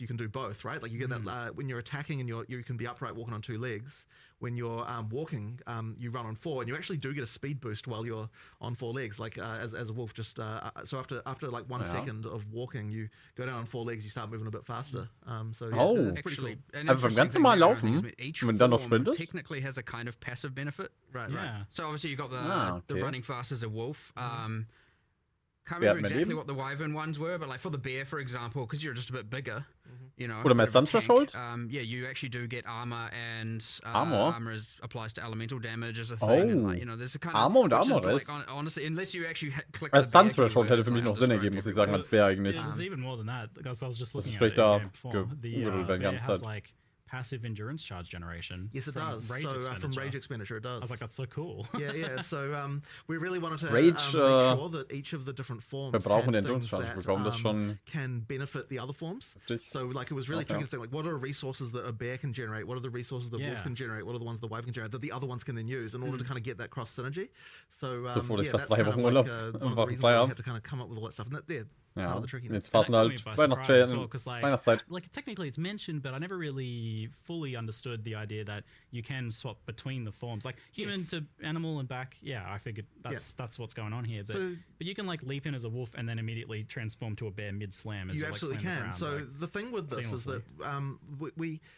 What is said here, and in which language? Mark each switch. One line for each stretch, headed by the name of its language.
English: You can do both, right? Like you get that when you're attacking and you can be upright walking on 2 legs. When you're walking, you run on 4, and you actually do get a speed boost while you're on 4 legs. Like as a wolf, just so after like 1 second of walking, you go down on 4 legs. You start moving a bit faster. So yeah, that's pretty cool.
German: Aber beim ganz normalen Laufen, wenn dann noch sprintest,
English: technically has a kind of passive benefit. Right. So obviously you got the running fast as a wolf. Can't remember exactly what the wyvern ones were, but like for the bear, for example, because you're just a bit bigger, you know.
German: Oder mehr Sun Threshold?
English: Yeah, you actually do get armor, and armor applies to elemental damage as a thing. And like, you know, there's a kind of
German: Armor und Armor
English: like, honestly, unless you actually click
German: the Sun Threshold hätte für mich noch Sinn ergeben, muss ich sagen, als Bär eigentlich.
English: It was even more than that, because I was just looking at it before. The bear has like passive endurance charge generation. Yes, it does. From rage expenditure, it does. I was like, that's so cool. Yeah. So we really wanted to rage, make sure that each of the different forms had things that can benefit the other forms. So like it was really tricky to think like, what are resources that a bear can generate? What are the resources the wolf can generate? What are the ones the wyvern can generate that the other ones can then use in order to kind of get that cross synergy? So that's kind of like one of the reasons why we had to kind of come up with all that stuff. And
German: Ja,
English: the tricky
German: jetzt passen halt Weihnachtsferien, Weihnachtszeit.
English: Like technically it's mentioned, but I never really fully understood the idea that you can swap between the forms, like human to animal and back. Yeah, I figured that's what's going on here. But you can like leap in as a wolf and then immediately transform to a bear mid slam. You absolutely can. So the thing with this is that we.